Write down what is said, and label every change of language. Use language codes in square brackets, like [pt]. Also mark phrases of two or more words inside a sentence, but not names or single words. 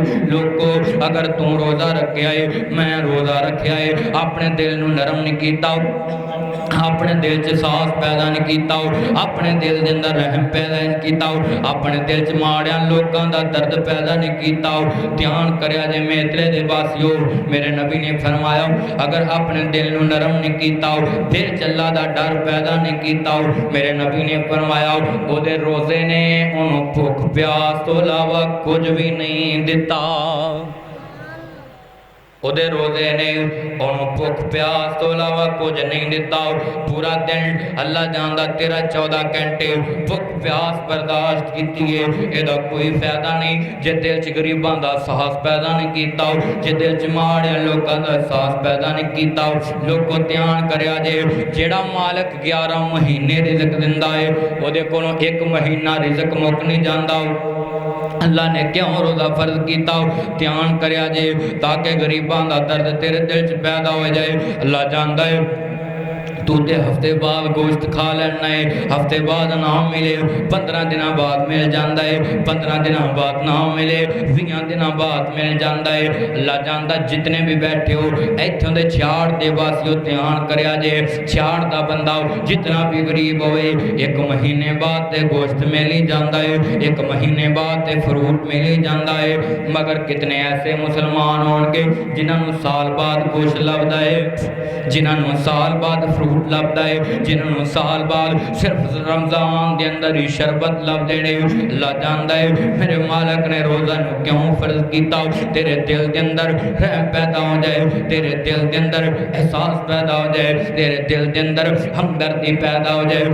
[pa] لوگو اگر تم روزہ رکھیا ہے، میں روزہ رکھیا ہے، اپنے دل نو نرم نہیں کیتا، اپنے دل چ ساس پیدا نہیں کیتا، اپنے دل دے اندر رحم پیدا نہیں کیتا، اپنے دل چ ماڑیاں لوکاں دا درد پیدا نہیں کیتا، دھیان کریا جے میترے دے واسیو، میرے نبی نے فرمایا اگر اپنے دل نو نرم نہیں کیتا، دل چ اللہ دا ڈر پیدا نہیں کیتا، میرے نبی نے فرمایا او دے روزے نے انہوں بھوک پیاس تو علاوہ کچھ بھی نہیں دیتا، او دے روزے نے انہوں بھوک پیاس تو علاوہ کچھ نہیں دیتا، پورا دن اللہ جاندہ 13-14 گھنٹے بھوک پیاس برداشت کیتی ہے، ایدہ کوئی فائدہ نہیں، جے دل چ غریباں دا احساس پیدا نہیں کیتا، جے دل چ ماڑے لوکاں دا احساس پیدا نہیں کیتا، لوگوں دھیان کریا جے جیڑا مالک 11 مہینے رزق دندا ہے، او دے کولوں 1 مہینہ رزق مک نہیں جاندا، اللہ نے کیوں روزہ فرض کیتا، دھیان کریا جے تاکہ غریباں دا درد تیرے دل چ پیدا ہو جائے۔ اللہ جاندا ہے تو تے ہفتے بعد گوشت کھا لینا ہے، ہفتے بعد نہ ملے، 15 دنوں بعد مل جاندا ہے، 15 دنوں بعد نہ ملے، 20 دنوں بعد مل جاندا ہے۔ اللہ جاندا جتنے بھی بیٹھے ہو ایتھوں دے 66 دے واسیو دھیان کریا جے، 66 دا بندہ جتنا بھی غریب ہوئے 1 مہینے بعد تے گوشت مل ہی جاندا ہے، 1 مہینے بعد تے فروٹ مل ہی جاندا ہے، مگر کتنے ایسے مسلمان ہون گے جنہاں نوں سال بعد گوشت لبدا ہے، جنہاں نوں سال بعد فروٹ لبدا ہے، جنہاں نوں سال بعد صرف رمضان دے اندر ہی شربت لب دینے۔ اللہ جاندا ہے میرے مالک نے روزہ نو کیوں فرض کیتا، تیرے دل دے اندر رحم پیدا ہو جائے، تیرے دل دے اندر احساس پیدا ہو جائے، تیرے دل دے اندر ہمدردی پیدا ہو جائے۔